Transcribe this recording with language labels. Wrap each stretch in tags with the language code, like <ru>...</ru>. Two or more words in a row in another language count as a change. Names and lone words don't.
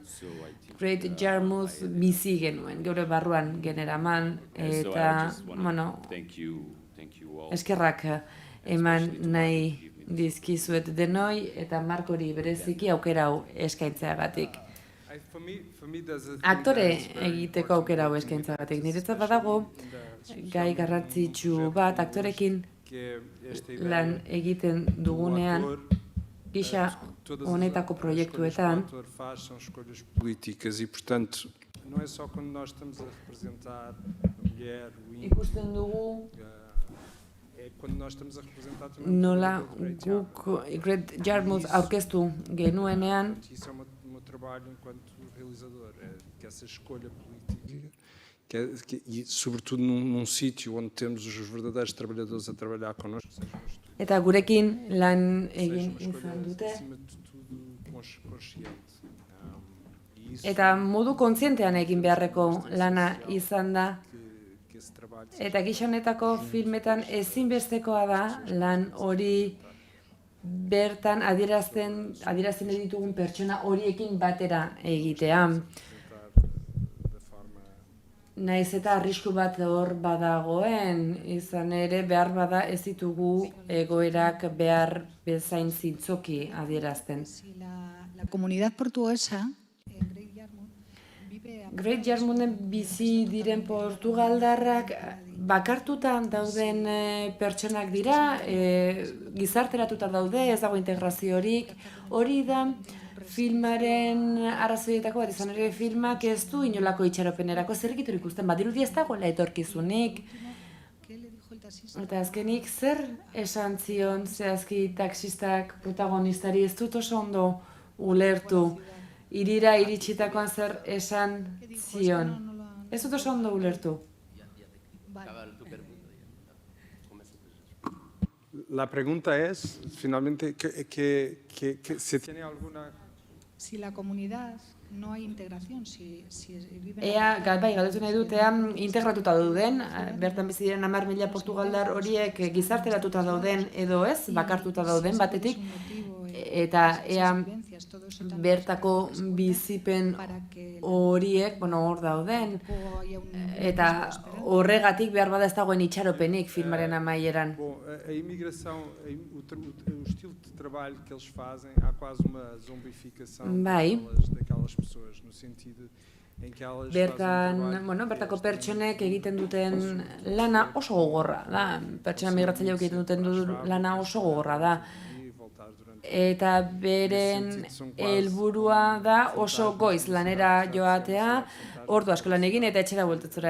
<eu>Great Yarmouth bizi genuen, geure barruan generaman eta, bueno, eskerrak eman nahi dizkizuet denoi eta Markori bereziki aukera hau eskaintzeagatik. Aktore egiteko aukera hau eskaintzeagatik. Niretzat badago gai garrantzitsu bat aktorekin lan egiten dugunean gisa honetako proiektuetan.</eu> <pt>Políticas e, portanto, não é só quando nós estamos a representar a mulher, o índio,</pt> <eu>Ikusten dugu</eu> <pt>é quando nós estamos a representar também</pt> <eu>nola guk Great Yarmouth aurkeztu genuenean</eu> <pt>isso é o meu trabalho enquanto realizador, é que essa escolha política e sobretudo num sítio onde temos os verdadeiros trabalhadores a trabalhar connosco, sejam os</pt> <eu>eta gurekin lan egin izan dute.</eu> <pt>acima de tudo consciente.</pt> <eu>Eta modu kontzientean egin beharreko lana izan da. Eta gisa honetako filmetan ezinbestekoa da lan hori bertan adierazten ditugun pertsona horiekin batera egitea. Naiz eta arrisku bat hor badagoen, izan ere behar bada ez ditugu egoerak behar bezain zintzoki adierazten.</eu> <es>La comunidad portuguesa</es> <eu>Great Yarmouthen bizi diren portugaldarrak bakartuta dauden pertsonak dira, gizarteratuta daude, ez dago integraziorik. Hori da filmaren arrazoietako bat, izan ere filmak ez du inolako itxaropenerako zergitur ikusten, badirudi ez dagoela etorkizunik. Eta azkenik zer esan zion zehazki taxistak protagonistari ez dut oso ondo ulertu. Irira iritsitakoan zer esan zion. Ez dut oso ondo ulertu.</eu> <es>La pregunta es, finalmente, que si tiene alguna... Si la comunidad no hay integración, si viven...</es> <eu>Ea, bai, galdetu nahi dut, ea integratuta dauden, bertan bizi diren 10.000 portugaldar horiek gizarteratuta dauden edo ez, bakartuta dauden batetik, eta ea bertako bizipen horiek, hor dauden, eta horregatik behar bada ez dagoen itxaropenik filmaren amaieran.</eu> <pt>A imigração, o estilo de trabalho que eles fazem, há quase uma zombificação daquelas pessoas, no sentido em que elas</pt> <eu>bertako pertsonek egiten duten lana oso gogorra da. Pertsona migratzaileak egiten duten lana oso gogorra da. Eta beren helburua da oso goiz lanera joatea, ordu asko lan egin eta etxera bueltatzera.</eu>